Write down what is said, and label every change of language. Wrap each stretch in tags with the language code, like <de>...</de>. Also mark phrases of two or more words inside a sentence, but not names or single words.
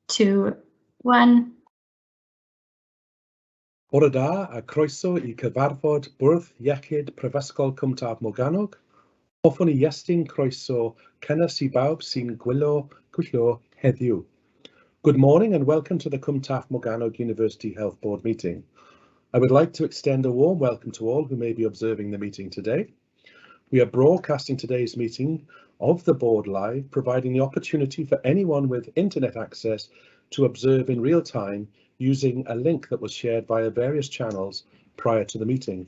<en>2, 1.</en> <cy>Bore da a croeso I cyfarfod bwrdd iechyd Prifysgol Cwmtaf Morgannwg. Hoffwn I estyn croeso cynnes I bawb sy'n gwylio heddiw.</cy> <en>Good morning and welcome to the Cwmtaf Morgannwg University Health Board meeting. I would like to extend a warm welcome to all who may be observing the meeting today. We are broadcasting today's meeting of the board live, providing the opportunity for anyone with internet access to observe in real time using a link that was shared via various channels prior to the meeting.</en>